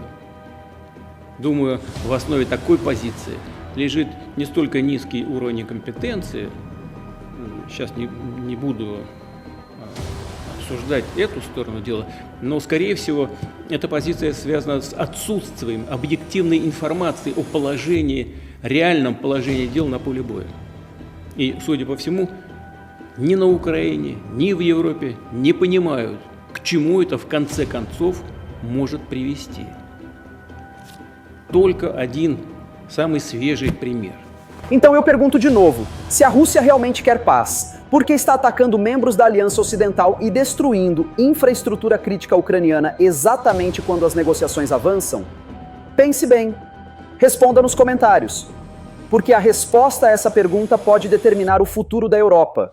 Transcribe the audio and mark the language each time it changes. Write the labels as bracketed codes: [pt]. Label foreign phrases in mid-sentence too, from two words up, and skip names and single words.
[ru] Думаю, в основе такой позиции лежит не столько низкий уровень компетенции, сейчас не буду обсуждать эту сторону дела, но, скорее всего, эта позиция связана с отсутствием объективной информации о положении, реальном положении дел на поле боя. И, судя по всему, ни на Украине, ни в Европе не понимают, к чему это в конце концов может привести. Только один самый свежий пример. [pt] Então eu pergunto de novo, se a Rússia realmente quer paz, por que está atacando membros da Aliança Ocidental e destruindo infraestrutura crítica ucraniana exatamente quando as negociações avançam? Pense bem. Responda nos comentários. Porque a resposta a essa pergunta pode determinar o futuro da Europa.